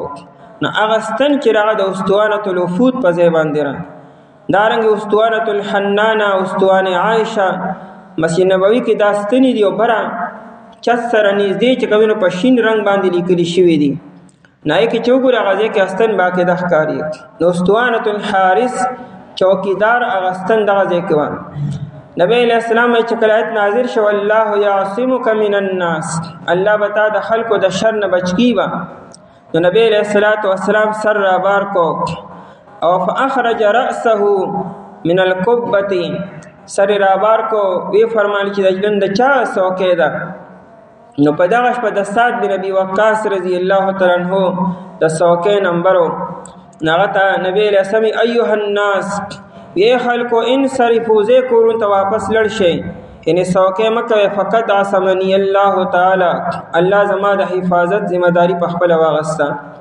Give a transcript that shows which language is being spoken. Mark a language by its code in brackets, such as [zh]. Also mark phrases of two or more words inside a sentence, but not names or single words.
[ps] نو هغه ستن چې راغه د [ar] اسطوانة الوفود [ps] په ځای باندې را دارنګې [ar] اسطوانة الحنانه [ps] اسطوانه عایشه مسجد نبوي کې دا ستنې دي او بره چت سره نږدې چې کوي نو په شین رنګ باندې لیکلي شوي دي. نای کې چې وګورئ هغه ځای کې استن باقاعده ښکاري. نو [ar] اسطوانة الحارث [ps] چوکیدار هغه ستن دغه ځای کې وه. نبی [ar] علیہ السلام [ps] چې کله آیت نازل شو [ar] الله یعصمک من الناس [ps] الله به تا د خلکو د شر نه بچ کیږي. نو نبی [ar] علیہ السلام [ps] سر را بار کو او [ar] فاخرج رأسه من القبة [ps] سر را بار کو وی فرمایل چې د ژوند چا څوکۍ ده. نو په دغه شپه د سعد بن ابي وقاص [ar] رضی الله تعالی عنہ [ps] د څوکۍ نمبرو هغه ته نبی [ar] علیہ السلام ایها الناس [ps] یہ خلقو انصرفوا زی کورون ته واپس لړ شئ یعنی څوکۍ مه کوئ فقط [ar] عصمنی الله تعالی [ps] الله زما د حفاظت ذمہ داری په خپله واغسته.